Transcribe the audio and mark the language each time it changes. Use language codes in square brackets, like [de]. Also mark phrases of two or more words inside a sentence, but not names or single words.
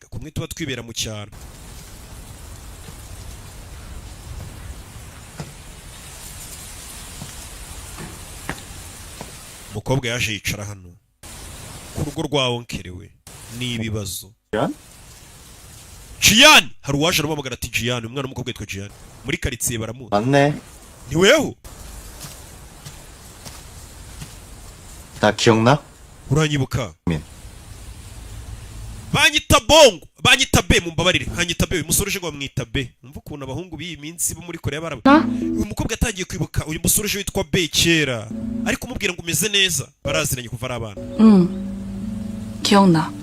[rw] kumwe tuba twibera mu cyaro. umukobwa yaje yicara hano ku rugo rwa onkere we n'ibibazo. Jian, hari uwaje aramubagara ati Jian, umwana w'umukobwa yitwa Jian. muri karitsiye baramuzi. [ko] 맞네. [rw] ni weho? [ko] 나 기억나? [rw] uranyibuka? [ko] 민. [rw] banyita bongo, banyita be, mumbabarire. hanyita be, uyu musore uje ngo bamwita be. umva ukuntu abahungu b'iyi minsi bo muri Korea baraba. uyu mukobwa yatangiye kwibuka uyu musore uje witwa be kera, ariko umubwira ngo umeze neza. baraziranye kuva ari abana. [ko] 기억나.